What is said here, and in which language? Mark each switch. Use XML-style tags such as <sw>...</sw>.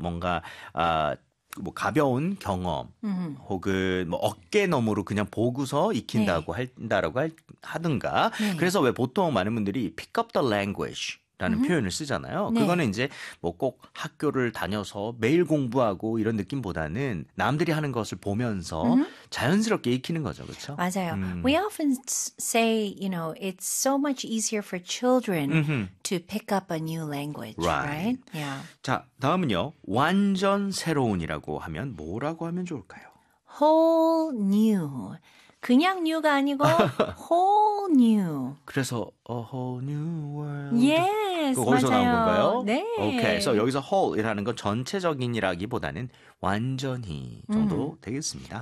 <ko>뭔가 아 뭐 가벼운 경험 혹은 뭐 어깨 너머로 그냥 보고서 익힌다고 네. 한다라고 하든가 네. 그래서 왜 보통 많은 분들이</ko> <en>pick up the language</en> <ko>라는 표현을 쓰잖아요. 네. 그거는 이제 뭐 꼭 학교를 다녀서 매일 공부하고 이런 느낌보다는 남들이 하는 것을 보면서 자연스럽게 익히는 거죠. 그렇죠? 맞아요.</ko> <en>We often say, you know, it's so much easier for children to pick up a new language, right? Yeah.</en> <ko>자, 다음은요. 완전 새로운이라고 하면 뭐라고 하면 좋을까요?</ko> <en>Whole new.</en> <ko>그냥 new가 아니고</ko> <en>whole new.</en> <ko>그래서</ko> <en>a whole new world. Yes,</en> <ko>그거 거기서 맞아요. 나온 건가요? 네.</ko> <en>Okay, so</en> <ko>여기서 whole이라는 건 전체적인이라기보다는 완전히 정도 되겠습니다.</ko>